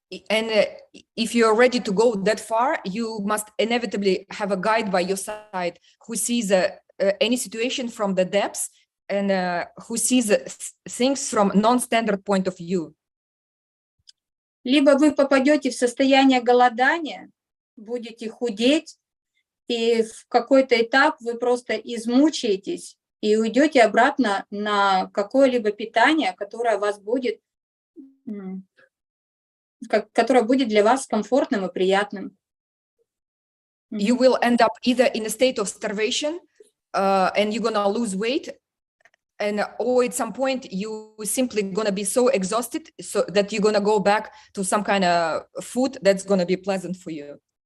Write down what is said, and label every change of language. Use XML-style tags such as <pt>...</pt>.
<en>And if you're ready to go that far, you must inevitably have a guide by your side who sees any situation from the depths and who sees things from non-standard point of view.</en> <ru>Либо вы попадете в состояние голодания, будете худеть, и в какой-то этап вы просто измучаетесь и уйдете обратно на какое-либо питание, которое будет для вас комфортным и приятным.</ru> <en>You will end up either in a state of starvation and you're gonna lose weight, or at some point you simply gonna be so exhausted so that you're gonna go back to some kind of food that's gonna be pleasant for you.</en>